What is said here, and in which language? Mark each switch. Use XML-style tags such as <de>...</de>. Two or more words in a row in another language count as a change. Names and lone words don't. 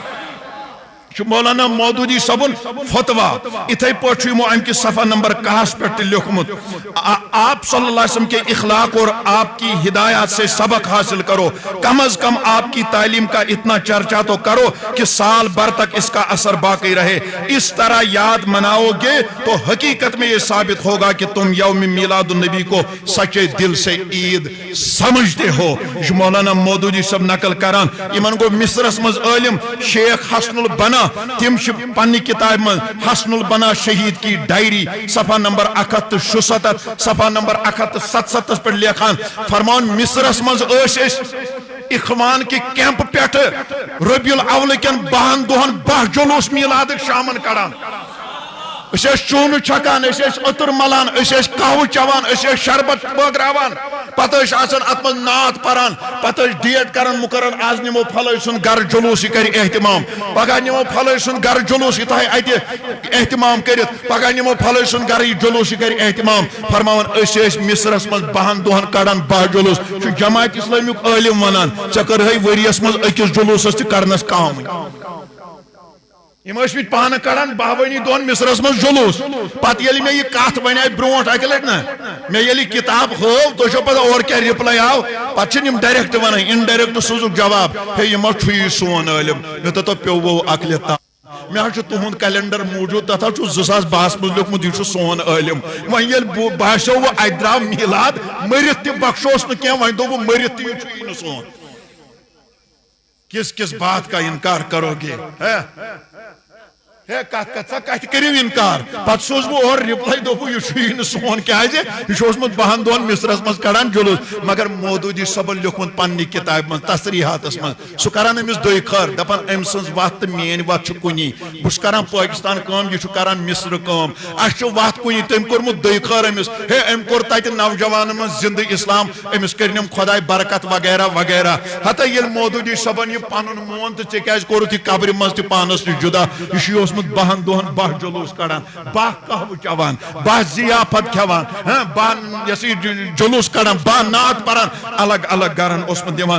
<ks>مولانا مودودی صبن فتوا اتھے پوچھ</ks> <ur>ام کی صفحہ نمبر 61 پہ لکھمت، آپ</ur> <ar>صلی اللہ علیہ وسلم</ar> <ur>کے اخلاق اور آپ کی ہدایات سے سبق حاصل کرو، کم از کم آپ کی تعلیم کا اتنا چرچا تو کرو کہ سال بھر تک اس کا اثر باقی رہے، اس طرح یاد مناؤ گے تو حقیقت میں یہ ثابت ہوگا کہ تم یوم میلاد النبی کو سچے دل سے عید سمجھتے ہو۔</ur> <ks>مولانا مودودی صاحب نقل کران یمن کو مصرس مز عالم شیخ حسن البنا تم پنی کتاب من حسن البنا شہید کی ڈائری</ks> <ur>صفحہ نمبر 167 صفحہ نمبر 167 پر</ur> <ks>لکھان فرمان مصرس مز اخوان کی کیمپ پیٹھ ربیع الاول کن 12 دہن 12 جلوس میلاد شامن کڑان، اس چون چھکان، اس عطر ملان، اس قہوہ چوان، اس شربت بٲگراوان، پتہ آسان ات من نعت پران، پتہ ڈیٹ کران مقرر آز نمو پھلٲنۍ سُنٛد گھر جلوس یہ کر اہتمام، پگہ نمو پھلٲنۍ سُنٛد گھر جلوس یہ تھایہِ اتہ اہتمام کرت، پگہ نمو پھلٲنۍ سُنٛد گھر یہ جلوس یہ کر اہتمام، فرماوان أسۍ مصرس من 12 دہن کڑان 12 جلوس، جماعت اسلامیک عالم ونان ژےٚ کٔرہے ؤریس من أکِس جلوسس تہِ کرنس کامٕے۔ یم ٲسمٕتۍ پانہٕ کڑان 12 دۄہن مصرس من جلوس، پتہٕ ییٚلہِ مےٚ یہِ کتھ بنے برونٛٹھ اکہِ لٹہِ نا مےٚ ییٚلہِ کتاب ہٲو تُہۍ چھو پتہٕ اورٕ کیٛاہ رِپلاے آو، پتہٕ چھِنہٕ یِم ڈایریکٹ ونان، انڈایریکٹ سوزُکھ جواب ہے یہِ ما چھُ یہِ سون عٲلِم، مےٚ دوٚپ پیوٚو ووٚو اکہِ لٹہِ مےٚ حظ چھُ تُہُنٛد کیلنڈر موٗجوٗد تتھ حظ چھُ 2012 منٛز لیوٗکھمُت یہِ چھُ سون عٲلِم، وۄنۍ ییٚلہِ باسیو وۄنۍ اتہِ درٛاو میلاد مٔرِتھ تہِ بخشوس نہٕ کینٛہہ، وۄنۍ دوٚپُن مٔرِتھ تہِ یہِ چھُیی نہٕ سون،</ks> <ur>کس کس بات کا انکار کرو گے</ur> <ks>کت کرو انکار، پتہ سوز بہ اور رپلائی دوپو یہ چھُیی نہٕ سون کیازِ یہ چھُ اوسمُت 12 دۄہن مصرس منٛز کڑان جلوس، مگر مودودی صٲبن لیوٗکھمُت پننہِ کتابہِ منٛز تصریحاتس منٛز سُہ کران أمِس دۄیہِ خٲر دپان أمۍ سٕنٛز وتھ تہٕ میٲنۍ وتھ چھِ کُنی، بہٕ چھُس کران پٲکستان کٲم یہِ چھُ کران مصر کٲم، اسہِ چھُ وتھ کُنی، تٔمۍ کوٚرمُت دۄیہِ خٲر أمِس ہے أمۍ کوٚر تتہِ نوجوانن منٛز زندٕ اسلام، أمِس کٔرنم خۄداے برکت وغیرہ وغیرہ، ہتا ییٚلہِ مودودی صٲبن یہِ پنُن مون تہٕ ژےٚ کیازِ کوٚرُتھ یہِ قبرِ منٛز تہِ پانس نِش جدا، یہِ چھُ اوسمُت 12 دۄہن 12 جلوس کڑان، 12 قہوہ چوان، 12 ضیافت کھیوان، 12 جلوس کڑان، 12 نعت پران، الگ الگ گرن اوسمت دِوان۔</ks>